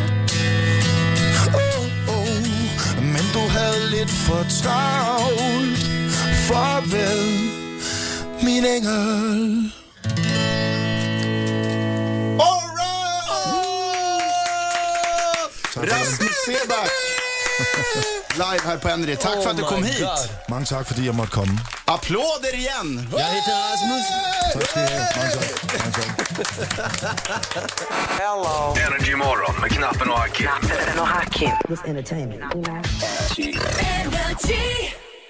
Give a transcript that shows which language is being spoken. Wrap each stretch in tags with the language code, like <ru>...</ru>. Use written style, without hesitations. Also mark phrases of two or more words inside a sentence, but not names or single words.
<da>Men du havde lidt for travlt. Farvel, min engel.</da> <sv>Rasmus Seback live här på Energy. Tack för att du kom hit.</sv> <da>Mange tak, fordi jeg måtte komme.</da> <sv>Applåder igen. Jag heter Rasmus.</sv> <da>Tak skal I have. Mange tak.</da> <sv>Hello. Energy morgon med Knappen och Hakim.</sv> <en>This entertainment. Energy.</en>